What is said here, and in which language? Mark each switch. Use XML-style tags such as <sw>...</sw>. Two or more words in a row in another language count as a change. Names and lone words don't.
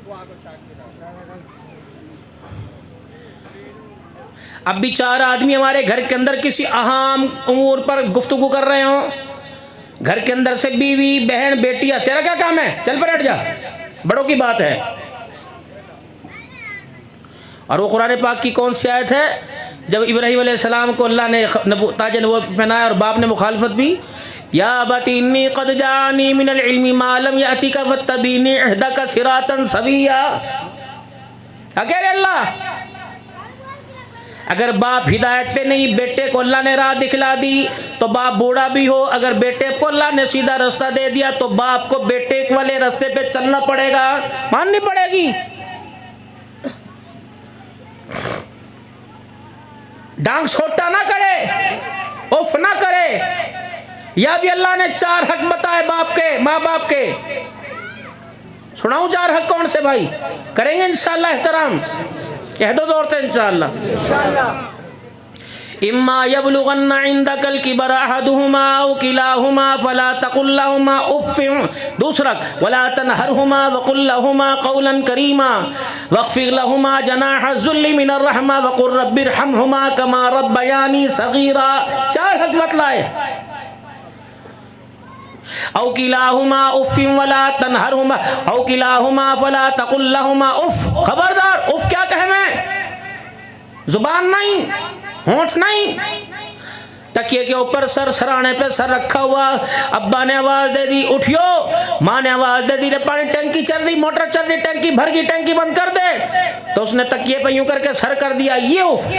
<hi>अब भी चार आदमी हमारे घर के अंदर किसी अहम उमूर पर गुफ्तगू कर रहे हो, घर के अंदर से बीवी बहन बेटियां, तेरा क्या काम है, चल पर हट जा, बड़ों की बात है। और वो कुरान पाक की कौन सी आयत है, जब इब्राहीम अलैहिस्सलाम को अल्लाह ने ताज नबूवत पहनाया और बाप ने मुखालफत भी,</hi> <ar>يا أبت إني قد جاءني من العلم ما لم يأتك فاتبعني أهدك صراطا سويا.</ar> <hi>क्या कह रहे अल्लाह, अगर बाप हिदायत पे नहीं, बेटे को अल्लाह ने राह दिखला दी तो बाप बूढ़ा भी हो, अगर बेटे को अल्लाह ने सीधा रास्ता दे दिया तो बाप को बेटे वाले रास्ते पे चलना पड़ेगा, माननी पड़ेगी। डांग छोटा ना करे, उफ ना करे। या भी अल्लाह ने चार हक बताए बाप के, माँ बाप के। सुनाऊं चार हक कौन से भाई, करेंगे इंशाअल्लाह एहतराम, कह दो जोर से इंशाअल्लाह।</hi> <ar>إما يبلغن عندك الكبر أحدهما أو كلاهما فلا تقل لهما أف, दूसरा ولا تنهرهما وقل لهما قولا كريما واخفض لهما جناح الذل من الرحمة وقل رب ارحمهما كما ربياني صغيرا.</ar> <hi>चार हक बतलाए।</hi> <ar>أو كلاهما أف ولا تنهرهما أو كلاهما فلا تقل لهما أف,</ar> <hi>खबरदार, उफ़ क्या कहे मैं, जुबान नहीं, होंठ नहीं। तकिए के ऊपर सर, सराने पे सर रखा हुआ, अब्बा ने आवाज दे दी उठियो, माँ ने आवाज दे दी रे पानी टंकी चल रही, मोटर चल रही, टंकी भर गई, टंकी बंद कर दे, तो उसने तकिए पे यूं करके सर कर दिया, ये उफ।</hi>